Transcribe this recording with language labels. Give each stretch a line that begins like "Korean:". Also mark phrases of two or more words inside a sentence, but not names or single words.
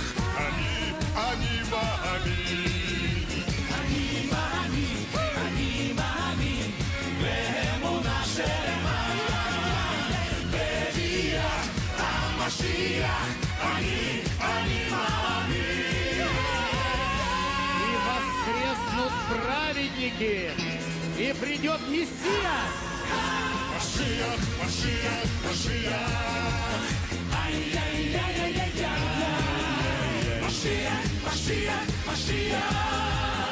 Hebrew: אני מאמין, אני מאמין, אני מאמין באמונה שלמה בביאת המשיח. אני מאמין.
Russian: И воскреснут праведники, и придет Мессия.
Hebrew: משיח, משיח, משיח. Ай-яй-яй-яй-яй-яй. משיח, משיח, משיח.